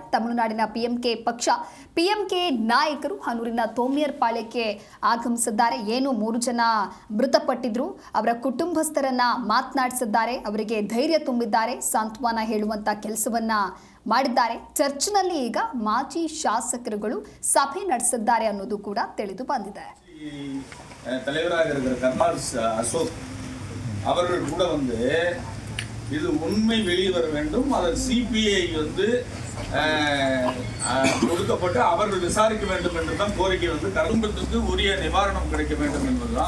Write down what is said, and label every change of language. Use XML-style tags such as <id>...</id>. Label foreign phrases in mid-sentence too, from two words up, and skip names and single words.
<kn>ತಮಿಳುನಾಡಿನ ಪಿಎಂಕೆ ಪಕ್ಷ ಪಿಎಂಕೆ ನಾಯಕರು ಹನೂರಿನ ತೋಮಿಯರ್ ಪಾಳ್ಯಕ್ಕೆ ಆಗಮಿಸಿದ್ದಾರೆ. ಏನು 3 ಜನ ಮೃತಪಟ್ಟಿದ್ರು, ಅವರ ಕುಟುಂಬಸ್ಥರನ್ನ ಮಾತನಾಡಿಸಿದ್ದಾರೆ, ಅವರಿಗೆ ಧೈರ್ಯ ತುಂಬಿದ್ದಾರೆ, ಸಾಂತ್ವನ ಹೇಳುವಂತ ಕೆಲಸವನ್ನ ಮಾಡಿದ್ದಾರೆ. ಚರ್ಚ್ನಲ್ಲಿ ಈಗ ಮಾಜಿ ಶಾಸಕರುಗಳು ಸಭೆ ನಡೆಸಿದ್ದಾರೆ ಅನ್ನೋದು ಕೂಡ ತಿಳಿದು ಬಂದಿದೆ.</kn> <ta>அசோக் அவர்கள் கூட இது உண்மை வெளியே வர வேண்டும். அதை சிபிஐ ஒடுக்கப்பட்டு அவர்கள் விசாரிக்க வேண்டும் என்று தான் கோரிக்கை குடும்பத்துக்கு உரிய நிவாரணம் கிடைக்க வேண்டும் என்பதுதான்.</ta>